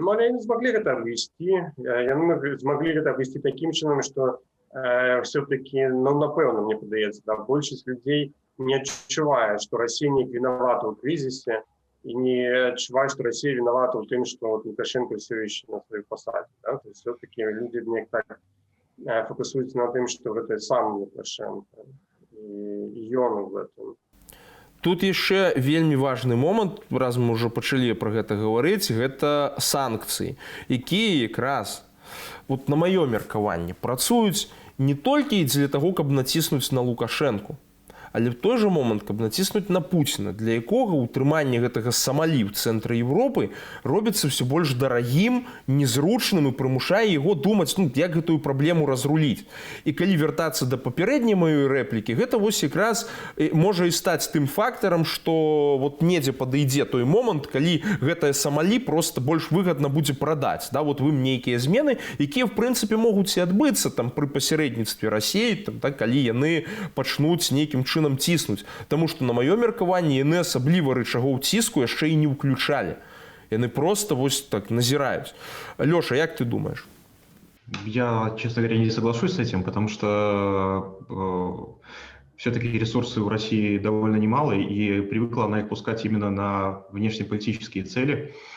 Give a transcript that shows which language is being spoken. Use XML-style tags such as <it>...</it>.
<be>Ну, але яны змаглі гэта абвесці, яны змаглі гэта абвесці такім чынам, што все-таки, ну, напэўна, мне падаецца, да, большасць людзей не адчувае, што Расія не виновата ў крызісе і не адчувае, што Расія виновата ў тым, што вот Лукашенко все еще на сваёй пасадзе. Да? То есть все-таки люди не так фокусуюцца на тым, што гэта сам Лукашенко і ён в этом. Тут яшчэ вельмі важны момант, раз мы ўжо пачалі пра гэта гаварыць, гэта санкцыі, якія якраз вот на маё меркаванне працуюць не толькі дзеля таго, каб націснуць на Лукашэнку, але в той жа момант, каб націснуць на Пуціна, для якога ўтрыманне гэтага Самалі ў цэнтры Еўропы робіцца ўсё больш дарагім, незручным і прымушае яго думаць, як гэтую праблему разруліць. І калі вяртацца да папярэдняй маёй рэплікі, гэта вось якраз можа і стаць тым фактарам, што вот недзе падыдзе той момант, калі гэтае Самалі проста больш выгадна будзе прадаць. Да, вот вы нейкія змены, якія в прынцыпе могуць і адбыцца там пры пасярэдніцтве Расіі, там, так, калі яны пачнуць нейкім чынам ціснуць. Таму што на маё меркаванне яны асабліва рычагоў ціску яшчэ і не ўключалі. Яны просто вось так назіраюць. Лёша, як ты думаешь?</be> <ru>Я, честно говоря, не соглашусь с этим, потому что все-таки ресурсы у России довольно немало, и привыкла она их пускать именно на внешнеполитические цели.</ru>